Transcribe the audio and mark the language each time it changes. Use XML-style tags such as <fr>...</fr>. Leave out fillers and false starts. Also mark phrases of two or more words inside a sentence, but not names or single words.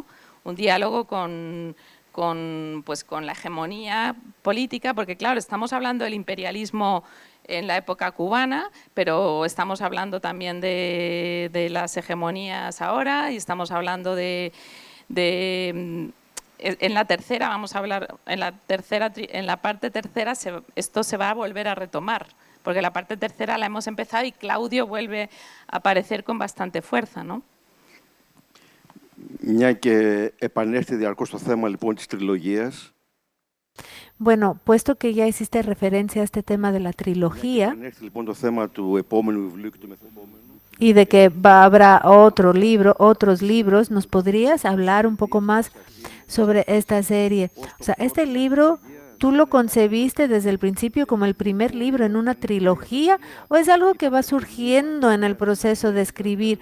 <es>Un diálogo con la hegemonía política, porque claro, estamos hablando del imperialismo en la época cubana, pero estamos hablando también de las hegemonías ahora y estamos hablando en la tercera, vamos a hablar, en la parte tercera esto se va a volver a retomar, porque la parte tercera la hemos empezado y Claudio vuelve a aparecer con bastante fuerza, ¿no?</es> <el>Μια και επανέρχεται διαρκώς το θέμα λοιπόν της τριλογίας.</el> <es>Bueno, puesto que ya hiciste referencia a este tema de la trilogía y de que habrá otros libros, ¿nos podrías hablar un poco más sobre esta serie? O sea, este libro, ¿tú lo concebiste desde el principio como el primer libro en una trilogía o es algo que va surgiendo en el proceso de escribir?</es>